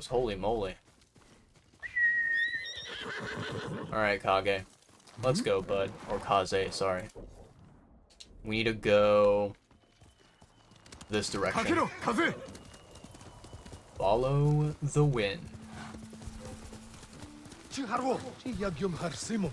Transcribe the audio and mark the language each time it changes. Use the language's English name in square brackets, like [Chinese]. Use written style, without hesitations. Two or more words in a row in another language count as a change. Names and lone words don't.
[English] Holy moly. Alright, Kage. Let's go, bud. Or Kaze, sorry. We need to go this direction. Follow the wind. [Mongolian] Чи харав? Чи яг юм харсан юм уу?